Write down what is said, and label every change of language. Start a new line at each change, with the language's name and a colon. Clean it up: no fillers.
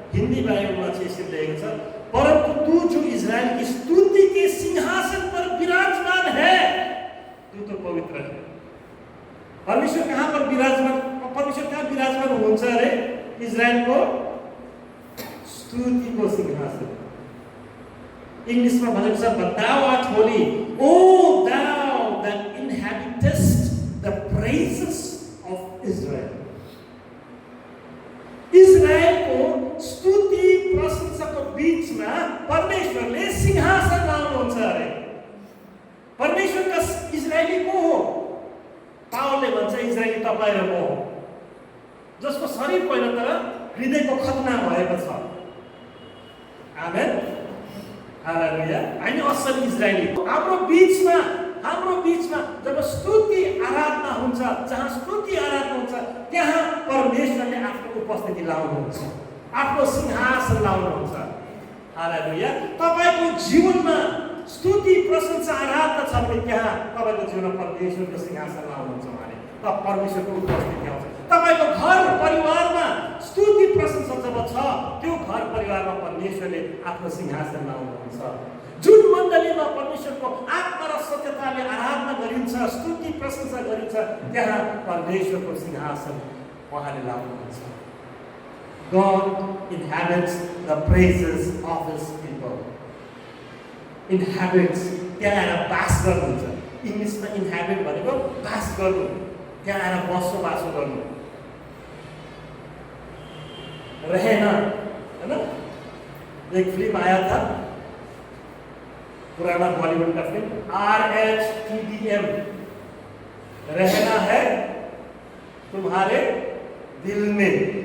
Hindi: Hindi Bible में इसलिए लेखा था, परंतु तू जो इजराइल की स्तुति के सिंहासन पर विराजमान है, तू तो पवित्र है। परमेश्वर कहाँ पर विराजमान? परमेश्वर कहाँ विराजमान होता है?
Nepali: इजराइल को स्तुति को सिंहासन।
Hindi: इंग्लिश में भजन सब
English: thou art holy, O thou that inhabitest the praises of Israel.
Nepali: Israel को स्तुति प्रशंसा को बीच में परमेश्वरले सिंहासन लाउनुहुन्छ अरे। परमेश्वर का इजरायली को हो? पावलले भन्छ इजरायली तपाईं र म हो, जसको शरीर पहिला तर हृदयको खतना भएको छ। आमेन। हालेलुया। हामी असल इजरायली। हाम्रो बीचमा जब स्तुति आराधना हुन्छ, जहाँ स्तुति आराधना हुन्छ, त्यहाँ परमेश्वरले आफ्नो उपस्थिति लाउनुहुन्छ, आफ्नो सिंहासन लाउनुहुन्छ। हालेलुया। तपाईको जीवनमा स्तुति प्रशंसा आराधना छ भने त्यहाँ तपाईको जीवनमा परमेश्वरको सिंहासन लाउनुहुन्छ भने तब परमेश्वरको उपस्थिति आउँछ। तपाईको घर परिवारमा स्तुति प्रशंसा जब छ, त्यो घर परिवारमा परमेश्वरले आफ्नो सिंहासन लाउनुहुन्छ। जुन मण्डलीमा परमेश्वरको आत्मा र सत्यताले आराधना गरिन्छ, स्तुति प्रशंसा गरिन्छ, त्यहाँ परमेश्वरको सिंहासन उहाँले लाउनुहुन्छ।
English: God inhabits the praises of his people.
Nepali: Inhabits, त्यहाँ आएर बास गर्नुहुन्छ। इङ्ग्लिसमा इन्ह्याबिट भनेको बास गर्नु, त्यहाँ आएर बसोबासो गर्नु।
Hindi: रहना, है ना? एक फिल्म आया था, पुराना बॉलीवुड का फिल्म, RHTDM, रहना है तुम्हारे दिल में।